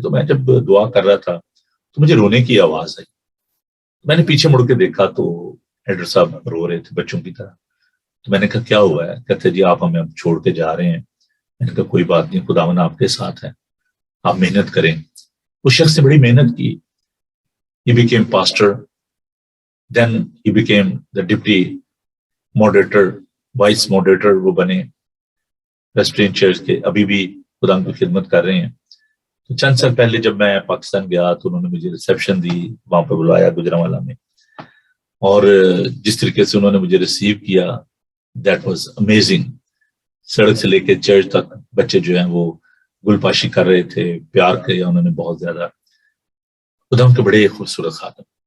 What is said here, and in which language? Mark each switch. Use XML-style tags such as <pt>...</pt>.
<ur>تو میں جب دعا کر رہا تھا تو مجھے رونے کی آواز آئی. میں نے پیچھے مڑ کے دیکھا تو ایڈر صاحب رو رہے تھے بچوں کی طرح. تو میں نے کہا کیا ہوا ہے؟ کہتے جی آپ ہمیں اب چھوڑ کے جا رہے ہیں. میں نے کہا کوئی بات نہیں، خداوند آپ کے ساتھ ہے، آپ محنت کریں. اس شخص نے بڑی محنت کی.</ur> <en>He became pastor, then he became the deputy moderator, vice moderator</en> <ur>وہ بنے ویسٹرن چرچ کے. ابھی بھی خدا کی خدمت کر رہے ہیں. تو چند سال پہلے جب میں پاکستان گیا تو انہوں نے مجھے ریسیپشن دی، وہاں پہ بلایا گجرانوالہ میں، اور جس طریقے سے انہوں نے مجھے ریسیو کیا</ur> <en>That was amazing.</en> <ur>سڑک سے لے کے چرچ تک بچے جو ہیں وہ گل پاشی کر رہے تھے، پیار کیا انہوں نے بہت زیادہ. خدا ان کے بڑے خوبصورت خاتم.</ur>